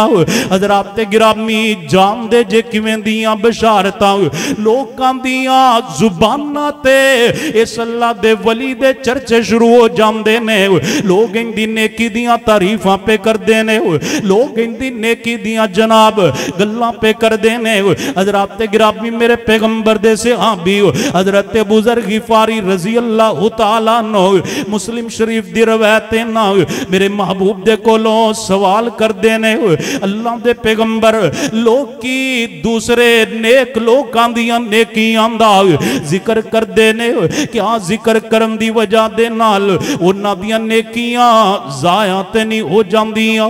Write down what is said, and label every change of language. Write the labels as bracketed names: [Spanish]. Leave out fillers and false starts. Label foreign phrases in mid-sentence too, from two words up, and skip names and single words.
[Punjabi] حضرات گرامی جاندے جے کویں دیاں بشارتاں لوکاں دیاں زباناں تے اس اللہ دے ولی دے چرچے شروع ہو جاندے نے. لوگ اندی نیکی دیاں تعریفاں پے کردے نے. لوگ اندی نیکی دیاں جناب گلاں پے کردے نے. حضرات گرامی میرے پیغمبر دے صحابی حضرت ابو ذر غفاری [Arabic] رضي الله تعالى عنه [Punjabi] مسلم شریف دی روایت نا میرے محبوب دے کولوں سوال کردے نے اللہ دے پیغمبر لوگ کی دوسرے نیک لوکاں دیاں نیکیاں دا ذکر کردے نے کیا ذکر کرن دی وجہ دے نال انہاں دیاں نیکیاں ضائع تے نہیں ہو جاندیاں?